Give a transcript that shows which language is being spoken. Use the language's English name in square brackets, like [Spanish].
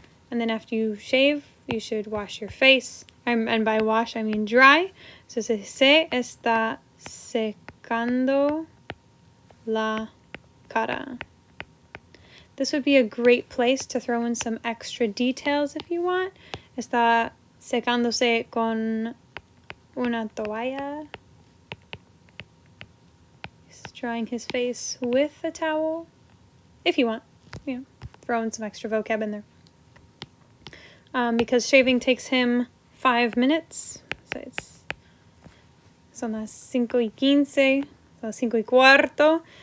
[English] And then after you shave, you should wash your face. And by wash, I mean dry. So [Spanish] se está secando la cara. [English] This would be a great place to throw in some extra details if you want. [Spanish] Está secándose con una toalla. [English] He's drying his face with a towel. If you want, throw in some extra vocab in there. Because shaving takes him 5 minutes. So [Spanish] son las 5:15, [English] so 5:15.